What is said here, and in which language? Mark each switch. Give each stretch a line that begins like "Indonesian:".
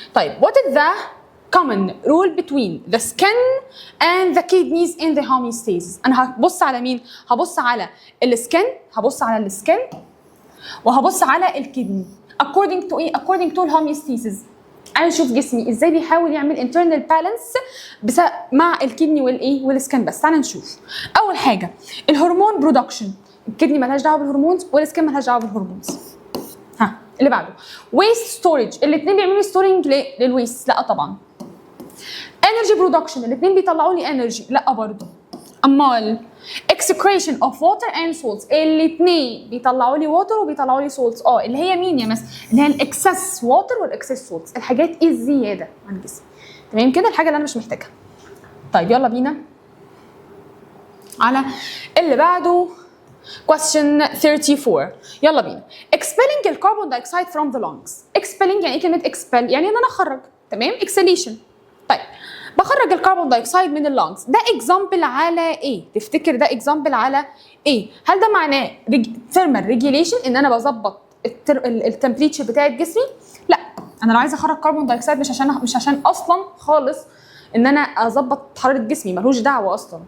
Arabic: طيب
English: what is the common rule between the skin and the kidneys in the homeostasis؟
Arabic: انا هبص على مين؟ هبص على السكن، هبص على السكن، وهبص على الكدني
English: according to
Arabic: ايه؟ according to الهوميوستاسيس. انا اشوف جسمي ازاي بيحاول يعمل
English: internal balance
Arabic: مع الكدني والايه؟ والسكن. بس تعالى نشوف. اول حاجه الهرمون برودكشن، الكدني مالهاش دعوه بالهرمونز والسكن مالهاش دعوه بالهرمونز. اللي بعده ويست ستورج، الاثنين بيعملوا ستورنج للويست؟ لا طبعا. انرجي برودكشن، الاثنين بيطلعوا لي انرجي؟ لا برضه. امال اكسكريشن اوف ووتر اند سولتس، الاثنين بيطلعوا لي ووتر وبيطلعوا لي سولتس. اللي هي مين يا مس؟ اللي هي الاكسس ووتر والاكسس سولتس، الحاجات الزياده عن الجسم. تمام كده، الحاجه اللي انا مش محتاجها. طيب يلا بينا على اللي بعده.
English: question 34.
Arabic: يلا بينا.
English: expelling الكربون دايوكسيد from the lungs.
Arabic: expelling يعني ايه كلمه expel؟ يعني ان انا اخرج. تمام، exhalation. طيب بخرج الكربون دايوكسيد من اللانجز، ده اكزامبل على ايه؟ تفتكر ده اكزامبل على ايه؟ هل ده معناه ثيرمال ريجيوليشن، ان انا بظبط التمبريتشر بتاعت جسمي؟ لا، انا لو عايزه اخرج كربون دايوكسيد مش عشان اصلا خالص ان انا اظبط حراره جسمي، ملوش دعوه اصلا.